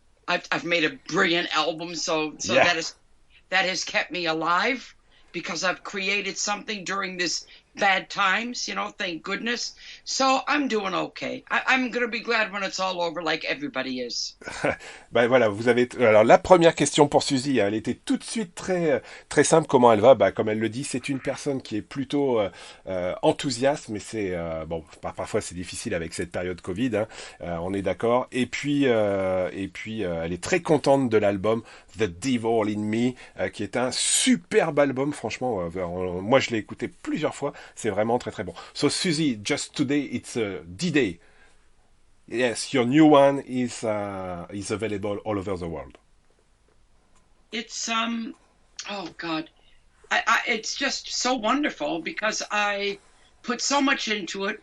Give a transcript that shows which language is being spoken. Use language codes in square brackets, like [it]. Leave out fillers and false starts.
[en] I've made a brilliant album, so Yeah. that has kept me alive because I've created something during this bad times. Thank goodness. So I'm doing okay. I'm gonna be glad when it's all over, like everybody is. [fr] Ben voilà, vous avez. Alors la première question pour Suzy, hein, elle était tout de suite très très simple. Comment elle va? Bah, comme elle le dit, c'est une personne qui est plutôt enthousiaste, mais c'est bon. Parfois c'est difficile avec cette période Covid. Hein, on est d'accord. Et puis, elle est très contente de l'album The Devil in Me, qui est un superbe album. Franchement, moi je l'ai écouté plusieurs fois. C'est vraiment très très bon. [en] So Suzy, just today, it's a D-Day. Yes, your new one is available all over the world. It's oh God, it's just so wonderful because I put so much into it.